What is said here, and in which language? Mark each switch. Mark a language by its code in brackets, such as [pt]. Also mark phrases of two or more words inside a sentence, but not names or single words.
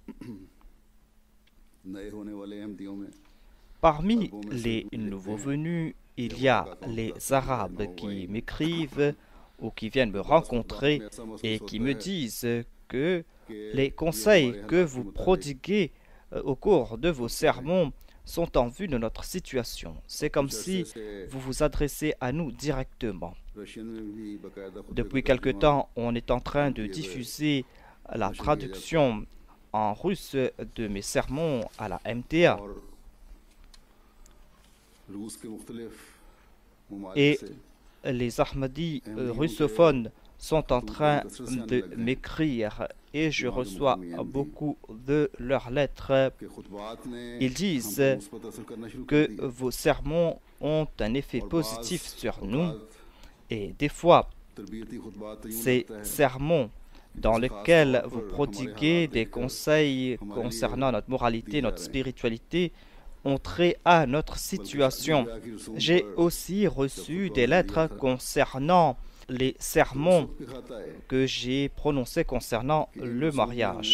[fr] Parmi les nouveaux venus, il y a les Arabes qui m'écrivent ou qui viennent me rencontrer et qui me disent que les conseils que vous prodiguez au cours de vos sermons sont en vue de notre situation. C'est comme si vous vous adressez à nous directement. Depuis quelque temps, on est en train de diffuser la traduction en russe de mes sermons à la MTA. [ur] اور روس کے مختلف ممالک [fr] Et [ur] से [fr] les Ahmadis russophones sont en train de m'écrire et je reçois beaucoup de leurs lettres. [ur] کے خطبات نے [fr] Ils disent [ur] ہم پر مثبت اثر کرنا شروع [fr] que [ur] کر دیا [fr] vos sermons ont un effet [ur] और [fr] positif [ur] बाज़ [fr] sur nous [ur] औक़ात [fr] et des fois, [ur] تربیتی خطبات تو یوں [fr] ces [ur] لگتا ہے [fr] sermons dans lesquels vous prodiguez des conseils concernant notre moralité, notre spiritualité, ont trait à notre situation. J'ai aussi reçu des lettres concernant les sermons que j'ai prononcés concernant le mariage.